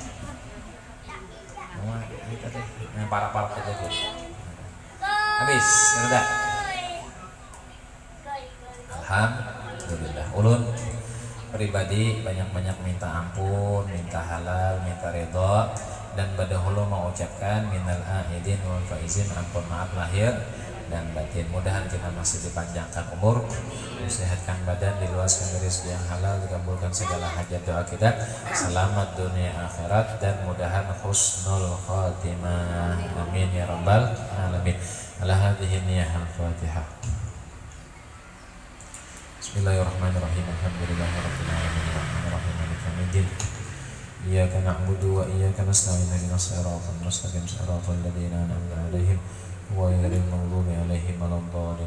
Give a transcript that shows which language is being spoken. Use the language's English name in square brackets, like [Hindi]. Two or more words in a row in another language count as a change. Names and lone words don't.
[Banjar] Ini parak aja tuh. [Indonesian] Habis, sudah. Alhamdulillah. [Banjar] Ulun pribadi banyak-banyak minta ampun, minta halal, minta ridho, dan badahulu mengucapkan [Arabic] من العائدين والفائزين, [Banjar] ampun maaf lahir dan batin. [Indonesian] Mudahan kita masih dipanjangkan umur, disehatkan badan, diluaskan rezeki yang halal, dikabulkan segala hajat doa kita, selamat dunia akhirat, dan mudahan [Arabic] حسن الخاتمة. آمين يا رب العالمين. على هذه النية الفاتحة. بسم الله الرحمن الرحيم. الحمد لله رب العالمين. الرحمن الرحيم. مالك يوم الدين. إياك نعبد وإياك نستعين. اهدنا الصراط المستقيم. صراط الذين أنعمت عليهم غير المغضوب عليهم ولا الضالين.